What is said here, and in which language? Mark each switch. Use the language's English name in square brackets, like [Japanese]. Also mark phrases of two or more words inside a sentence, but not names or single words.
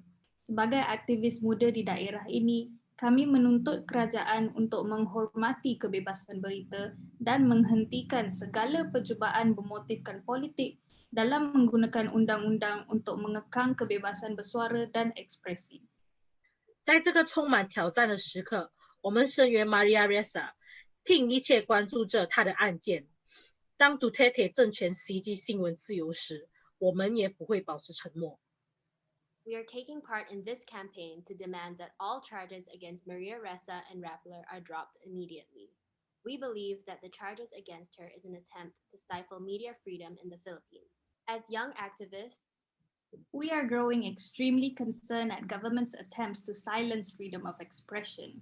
[Malay] Sebagai aktivis muda di daerah ini, kami menuntut kerajaan untuk menghormati kebebasan berita dan menghentikan segala percubaan bermotifkan politik dalam menggunakan undang-undang untuk mengekang kebebasan bersuara dan ekspresi. [Chinese] 在这个充满挑战的时刻，我们声援 Maria Ressa， 并一切关注着她的案件。当 Duterte 政权袭击新闻自由时，我们也不会保持沉默。 [English] We are taking part in this campaign to demand that all charges against Maria Ressa and Rappler are dropped immediately. We believe that the charges against her is an attempt to stifle media freedom in the Philippines. As young activists, we are growing extremely concerned at government's attempts to silence freedom of expression,